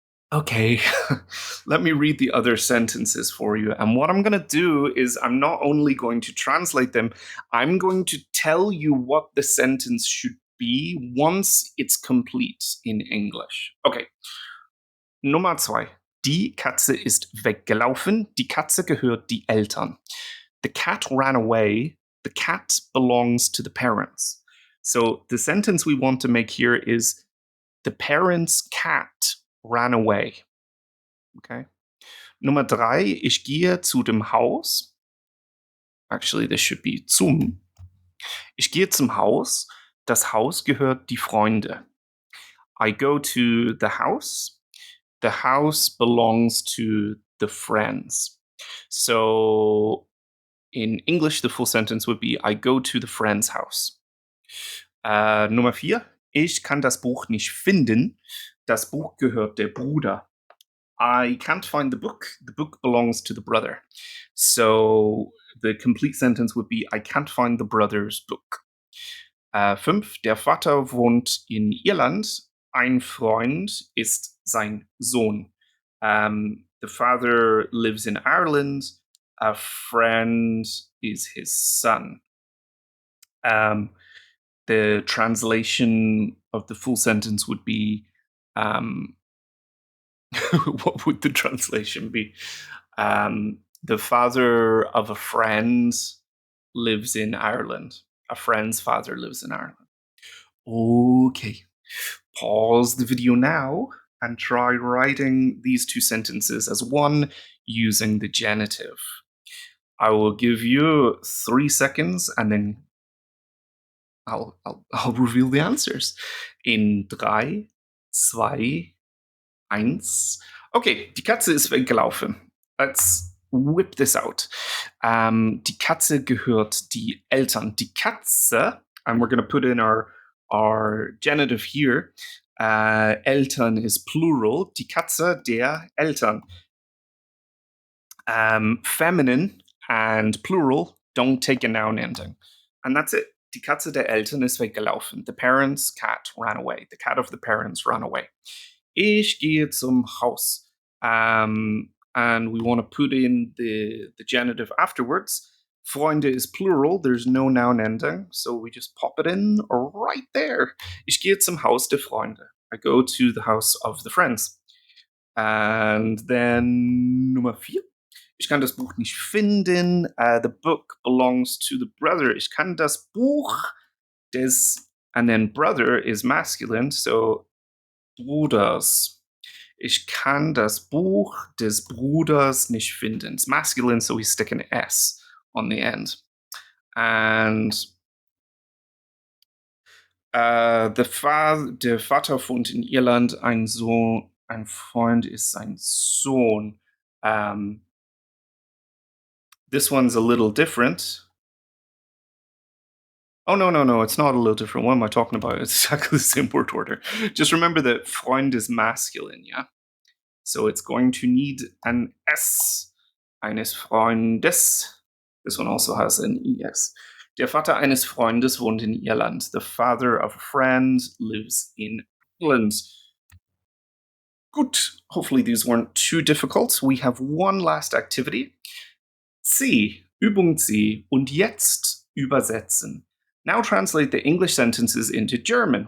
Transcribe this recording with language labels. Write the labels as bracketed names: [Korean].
[English] Okay, let me read the other sentences for you. And what I'm going to do is I'm not only going to translate them, I'm going to tell you what the sentence should be once it's complete in English. [German] Okay. Nummer 2. Die Katze ist weggelaufen. Die Katze gehört die Eltern. [English] The cat ran away. The cat belongs to the parents. So the sentence we want to make here is the parents' cat ran away. [German] Okay. Nummer 3. Ich gehe zu dem Haus. [English] Actually, this should be zum. [German] Ich gehe zum Haus. Das Haus gehört die Freunde. [English] I go to the house. The house belongs to the friends. So in English, the full sentence would be, I go to the friend's house. [German] Nummer 4. Ich kann das Buch nicht finden. Das Buch gehört der Bruder. [English] I can't find the book. The book belongs to the brother. So the complete sentence would be, I can't find the brother's book. 5. [German] Der Vater wohnt in Irland. Ein Freund ist sein Sohn. [English] The father lives in Ireland. A friend is his son. The translation of the full sentence would be, what would the translation be? The father of a friend lives in Ireland. A friend's father lives in Ireland. Okay. Pause the video now and try writing these two sentences as one using the genitive. I will give you 3 seconds and then I'll reveal the answers. In 3, 2, 1. Okay, [German] die Katze ist weggelaufen. [English] Let's whip this out. [German] Die Katze gehört die Eltern. Die Katze, [English] and we're going to put in our genitive here. Eltern is plural. [German] Die Katze der Eltern. [English] Feminine and plural don't take a noun ending. And that's it. [German] Die Katze der Eltern ist weggelaufen. [English] The parents' cat ran away. The cat of the parents ran away. [German] Ich gehe zum Haus. [English] And we want to put in the genitive afterwards. Freunde is plural. There's no noun ending. So we just pop it in right there. [German] Ich gehe zum Haus der Freunde. [English] I go to the house of the friends. And then [German] Nummer 4. Ich kann das Buch nicht finden. [English] The book belongs to the brother. [German] Ich kann das Buch des, [English] and then brother is masculine, so Bruders. [German] Ich kann das Buch des Bruders nicht finden. [English] It's masculine, so we stick an S on the end. [German] And der Vater wohnt in Irland, ein Freund ist sein Sohn. [English] This one's a little different. Oh, no, it's not a little different. What am I talking about? It's exactly the same word order. Just remember that Freund is masculine, yeah? So it's going to need an S. [German] Eines Freundes. [English] This one also has an ES. [German] Der Vater eines Freundes wohnt in Irland. [English] The father of a friend lives in England. Good. Hopefully these weren't too difficult. We have one last activity. C. Übung C. [German] Und jetzt übersetzen. [English] Now translate the English sentences into German.